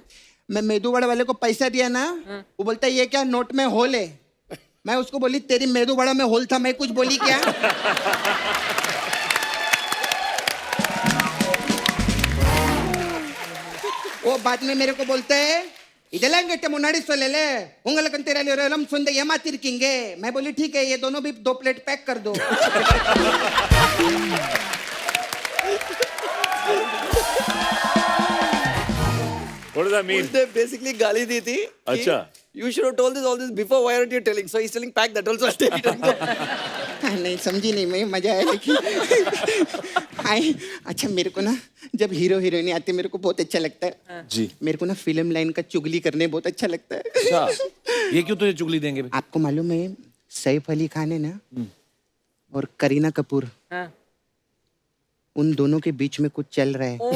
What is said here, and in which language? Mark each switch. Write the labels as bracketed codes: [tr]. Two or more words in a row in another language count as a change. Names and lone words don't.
[hi] मैं मेदू वड़ा वाले को पैसा दिया ना, वो बोलता है ये क्या नोट में होल है। मैं उसको बोली तेरी मेदू वड़ा में होल था, मैं कुछ बोली क्या? वो बाद में मेरे को बोलता है [ta] இதெல்லாம் கேட்ட முன்னாடி சொல்லல உங்களுக்கு தெரியல சொந்த ஏமாத்திருக்கீங்க [hi] मैं बोली ठीक है ये दोनों भी 2 प्लेट पैक कर दो [en] What does that mean? [hi] उसने बेसिकली गाली दी थी. अच्छा. [en] You should have told this all this before. Why aren't you telling? So he's telling pack that also. I'll take it and go. [hi] नहीं समझी नहीं मैं मजा आया लेकिन हाय अच्छा मेरे को ना जब हीरो हीरोइन आते मेरे को बहुत अच्छा लगता है जी. मेरे को ना फिल्म लाइन का चुगली करने बहुत अच्छा लगता है अच्छा. ये क्यों तुझे चुगली देंगे बे? आपको मालूम है सैफ अली खान है ना और करीना कपूर उन दोनों के बीच में कुछ चल रहा है